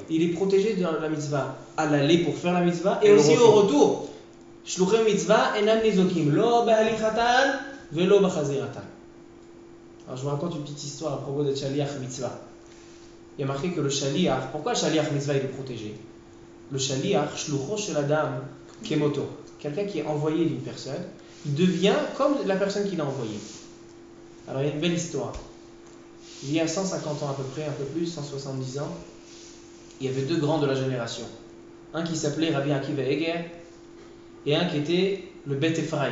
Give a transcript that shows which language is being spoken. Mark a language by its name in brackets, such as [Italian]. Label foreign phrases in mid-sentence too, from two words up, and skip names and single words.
[French] il est protégé de la mitzvah à l'aller pour faire la mitzvah et Et le aussi retour. au retour. [Hebrew] שלוחי מצוה אינם ניזוקים לא בהליכתן ולא בחזירתן. [French] Alors je vous raconte une petite histoire à propos de [Hebrew] שליח מצוה. [French] Il y a marqué que le shaliach, pourquoi le [Hebrew] שליח מצוה [French] il est protégé? Le shaliach, [Hebrew] שלוחו של אדם כמותו, [French] quelqu'un qui est envoyé d'une personne, il devient comme la personne qui l'a envoyé. Alors il y a une belle histoire. Il y a 150 ans à peu près, un peu plus, 170 ans, il y avait deux grands de la génération. Un qui s'appelait Rabbi Akiva Eger et un qui était le Bet Ephraim.